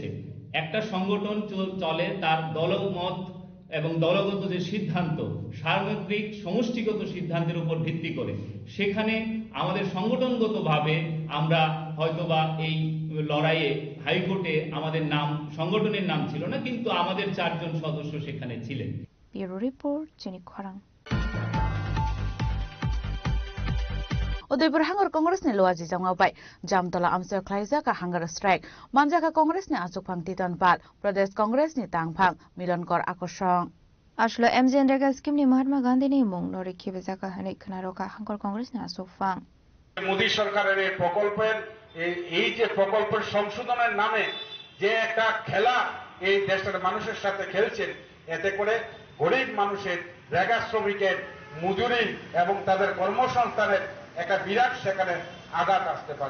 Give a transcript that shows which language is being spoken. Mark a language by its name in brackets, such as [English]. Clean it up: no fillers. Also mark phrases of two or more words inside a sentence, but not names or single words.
[Bangla] একটা সংগঠন চলে তার দলমত এবং দলগত যে সিদ্ধান্ত, সামগ্রিক সমষ্টিগত সিদ্ধান্তের উপর ভিত্তি করে। সেখানে আমাদের সংগঠনগতভাবে আমরা হয়তোবা এই লড়াইয়ে হাইকোর্টে আমাদের নাম, সংগঠনের নাম ছিল না, কিন্তু আমাদের 4 জন সদস্য সেখানে ছিলেন। ব্যুরো রিপোর্ট, চিনি খরাং। [Kok Borok] उदयपुर हांगर कांग्रेसनि लुवाजी जांगावबाय जामतला आमसायाव ख्लायजाका [English] hunger strike [Kok Borok] मानजाका कांग्रेसनि आसुकफां तितनपाल प्रदेश कांग्रेसनि तांफां मिलनकर आकर्षण আসলে एमजेएनरेगा स्किमनि महात्मा गांधीनि मुं नरेखिबे जागा हनै खोनारोका हांगर कांग्रेसनि आसुकफां [Bangla] মোদী সরকারের এই প্রকল্পের এই যে প্রকল্পের সংশোধনের নামে যে একটা খেলা এই দেশের মানুষের সাথে খেলছেন, এতে করে গরিব মানুষের, রেগা শ্রমিকের মজুরি এবং তাদের কর্মসংস্থানের একটা বিরাট সেখানে আঘাত আসতে পারে।